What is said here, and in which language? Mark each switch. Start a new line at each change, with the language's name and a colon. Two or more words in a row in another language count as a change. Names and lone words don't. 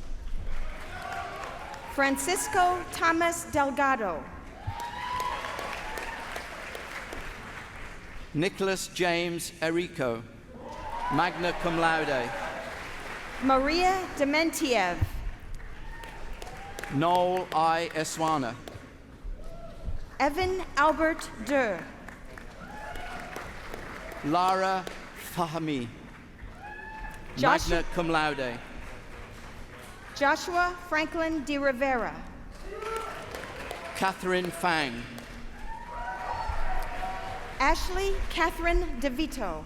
English: Francisco Thomas Delgado. Nicholas James Erico, magna cum laude. Maria Dementiev. Noel I. Eswana. Evan Albert Durr. Lara Fahmi, magna cum laude. Joshua Franklin de Rivera. Catherine Fang. Ashley Catherine DeVito.